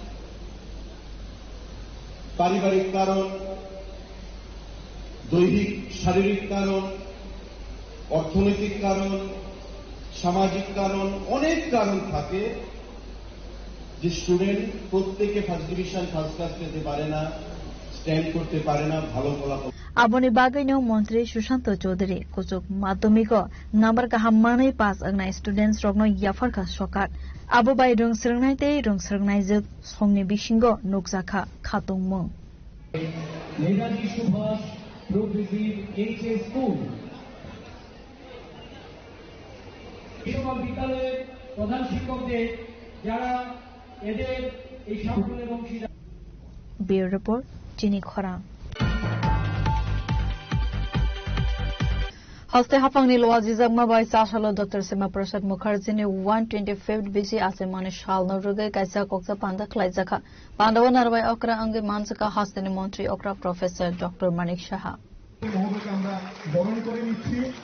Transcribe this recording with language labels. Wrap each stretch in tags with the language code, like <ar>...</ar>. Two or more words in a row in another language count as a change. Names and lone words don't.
<bn>পারিবারিক কারণ, দৈহিক শারীরিক কারণ, অর্থনৈতিক কারণ, সামাজিক কারণ, অনেক কারণ থাকে যে স্টুডেন্ট প্রত্যেকে</bn> <en>first division, first class</en> <bn>পেতে পারে না, স্ট্যান্ড করতে পারে না, ভালো ফলাফল।</bn> <trp>Aboni bagayno Mantri Susanto Chaudhary kuchuk madhyamiko number kaham manai pass agnai students rokno yafarka sokat abo bai rung srngnai tei rung srngnai juk songni bisingo nukjakha khatungmung</trp> <bn>নেতাজি সুভাষ প্রোগ্রেসিভ এইচএস স্কুল, এই সকল বিদ্যালয়ের প্রধান শিক্ষকদের যারা এদের এই সাফল্যের অংশীদার।</bn> <trp>Bureau Report Chini Khora Haste hapangni loaji jagma bai chasalo Dr. Sima Prasad Mukherjee ni 125th BC asemani shal norugai kaisa koksa panda khlaijaka pandawa narbai okra ange manjaka hasteni মন্ত্রী okra Professor Dr. Manik Saha</trp> <bn>মহোদয়কে আমরা বরণ করে নিচ্ছি।</bn>